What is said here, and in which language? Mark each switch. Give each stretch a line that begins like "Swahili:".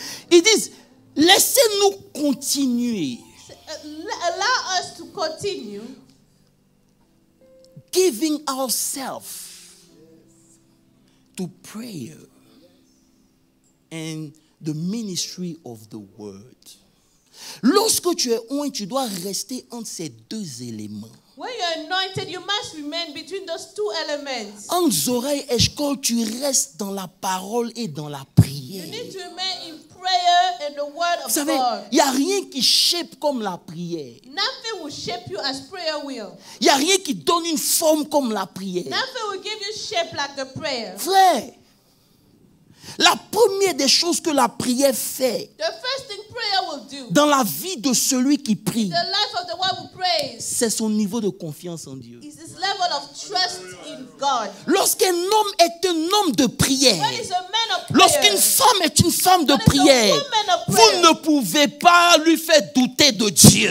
French: Ils disent, laissez-nous continuer.
English: Allow us to continue. Giving ourselves to prayer and the ministry of the word.
French: Lorsque tu es oint, tu dois rester entre ces deux éléments.
English: When you're anointed, you must remain between those two elements.
French: En Zorah et Eshcol, tu restes dans la parole et dans la prière.
English: You need to remain in prayer and the word of
French: Vous savez,
English: God.
French: il n'y a rien qui shape comme la prière.
English: Nothing will shape you as prayer will.
French: Il n'y a rien qui donne une forme comme la prière.
English: Nothing will give you shape like the prayer.
French: Frère, la première des choses que la prière fait
English: The first thing prayer will do
French: dans la vie de celui qui prie,
English: the life of the one who prays
French: c'est son niveau de confiance en Dieu.
English: is this level of trust in God.
French: Lorsqu'un homme est un homme de prière,
English: When is a man of prayer,
French: lorsqu'une femme est une femme de
English: When is a
French: prière,
English: woman of
French: vous
English: prayer,
French: ne pouvez pas lui faire douter de Dieu.